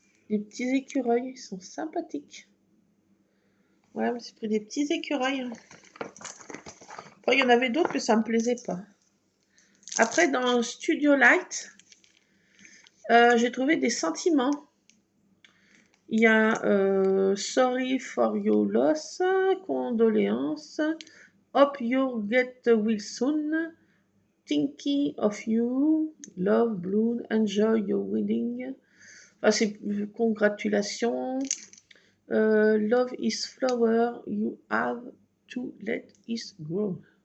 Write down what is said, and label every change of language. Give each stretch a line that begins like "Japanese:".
French: Des petits écureuils, ils sont sympathiques. Voilà, je me suis pris des petits écureuils. Après, il y en avait d'autres, mais ça me plaisait pas. Après, dans Studio Light, j'ai trouvé des sentiments. Il y a
English: Sorry for your loss, Condoléances, Hope you get well soon, Thinking of you, Love, Bloom, Enjoy your wedding.
French: Enfin, c'est congratulations.
English: Love is flower, you have to let it grow.